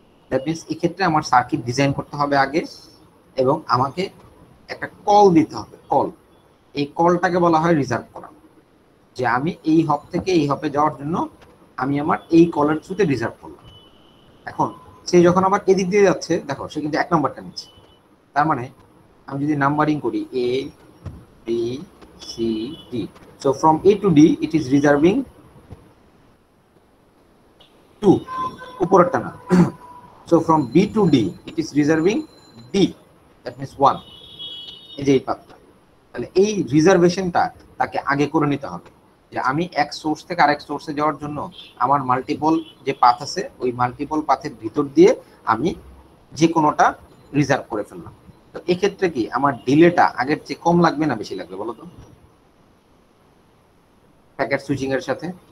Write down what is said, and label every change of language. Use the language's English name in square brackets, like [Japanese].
[Bangla] That means এই ক্ষেত্রে আমার সার্কিট ডিজাইন করতে হবে আগে, এবং আমাকে একটা কল দিতে হবে, কল। এই কলটাকে বলা হয় রিজার্ভ করা, যে আমি এই হপ থেকে এই হপে যাওয়ার জন্য আমি আমার এই কলের থ্রুতে রিজার্ভ করলাম। এখন সে যখন আবার এদিক দিয়ে যাচ্ছে, দেখো সে কিন্তু 1 নম্বরটা নিচ্ছে। তার মানে আমি যদি নাম্বারিং করি [English] A B C D, so from A to D it is reserving 2, [Bangla] উপরেরটা না। [English] so from B to D it is reserving D, that means 1, [Bangla] এই যে এই পাথটা। তাহলে এই রিজার্ভেশনটা তাকে আগে করে নিতে হবে, যে আমি এক সোর্স থেকে আরেক সোর্সে যাওয়ার জন্য আমার মাল্টিপল যে পাথ আছে ওই মাল্টিপল পাথের ভিতর দিয়ে আমি যে কোনোটা রিজার্ভ করে ফেললাম। তো এক্ষেত্রে কি আমার ডিলেটা আগের চেয়ে কম লাগবে না বেশি লাগবে বলো তো প্যাকেট সুইচিং এর সাথে?